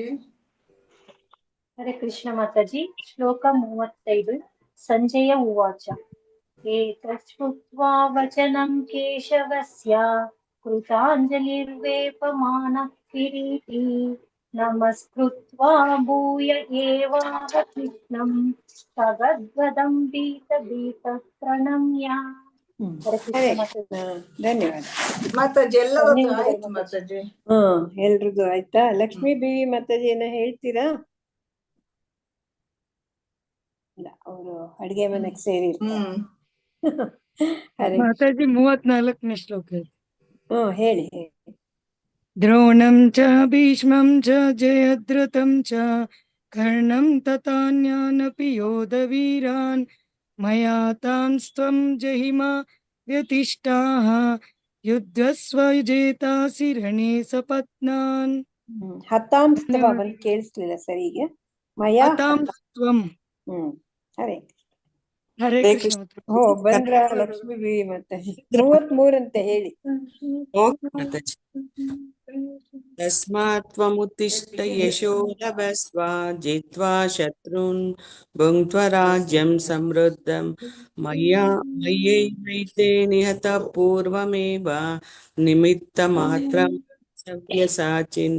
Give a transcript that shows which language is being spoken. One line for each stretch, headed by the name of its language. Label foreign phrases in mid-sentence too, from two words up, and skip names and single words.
Sanskrit: ಹರೇ ಕೃಷ್ಣ
Kannada: ಮಾತಾಜಿ. ಶ್ಲೋಕ 35.
Sanskrit: ಸಂಜಯ ಉವಾಚ ಏತಚ್ಛ್ರುತ್ವಾ ವಚನಂ ಕೇಶವಸ್ಯ ಕೃತಾಂಜಲಿರ್ವೇಪಮಾನಃ ಕಿರೀಟಿ ನಮಸ್ಕೃತ್ವಾ ಭೂಯ ಏವಾಹ ಕೃಷ್ಣಂ ಸಗದ್ಗದಂ ಭೀತಃ ಪ್ರಣಮ್ಯ. ಹರೇ ಹರೇ ಕೃಷ್ಣ ಕೃಷ್ಣ.
Kannada: ಧನ್ಯವಾದ ಮಾತಾಜಿ. ಎಲ್ಲರದ್ದು ಆಯ್ತು ಮಾತಾಜಿ. ಎಲ್ರದ್ದು ಆಯ್ತಾ? ಲಕ್ಷ್ಮೀ ದೇವಿ ಮಾತಾಜಿ ಏನ ಹೇಳ್ತೀರಾ? ಇಲ್ಲ, ಅವರು ಅಡಿಗೆ ಮನೆಗೆ ಸೇರಿರ್ತಾರೆ. ಮಾತಾಜಿ 34ನೇ ಶ್ಲೋಕ. ಹೇಳಿ.
Sanskrit: ದ್ರೋಣಂ ಚ ಭೀಷ್ಮಂ ಚ ಜಯದ್ರಥಂ ಚ ಕರ್ಣಂ ತಥಾನ್ಯಾನಪಿ ಯೋಧವೀರಾನ್ ಮಯಾ ತಾಂಸ್ತ್ವಂ ಜಹಿಮಾ ವ್ಯತಿಷ್ಠಾಃ ಯುದ್ಧಸ್ವ ಜೇತಾಸಿ ರಣೇ ಸಪತ್ನಾನ್.
Kannada: ಹತಾಂಸ್ತವ ಬಂದು ಕೇಳಿಸ್ಲಿಲ್ಲ ಸರಿಗೆ.
Sanskrit: ಮಯಾ ಹತಾಂಸ್ತ್ವಂ. ಹರೇ ಹರೇ ಕೃಷ್ಣ.
Kannada: ಬಂದ್ರ ಲಕ್ಷ್ಮೀ ದೇವಿ ಮಾತಾಜಿ. 33 ಅಂತ ಹೇಳಿ.
Sanskrit: ತಸ್ಮಾತ್ ತ್ವಮುತ್ತಿಷ್ಠ ಯಶೋ ಲಭಸ್ವ ಜಿತ್ವಾ ಶತ್ರುನ್ ಭುಂಕ್ತ್ವ ರಾಜ್ಯಂ ಸಮೃದ್ಧಂ ಮಯ್ಯೈವೈತೆ ನಿಹತಃ ಪೂರ್ವಮೇವ ನಿಮಿತ್ತ ಮಾತ್ರಂ ಸವ್ಯಸಾಚಿನ್.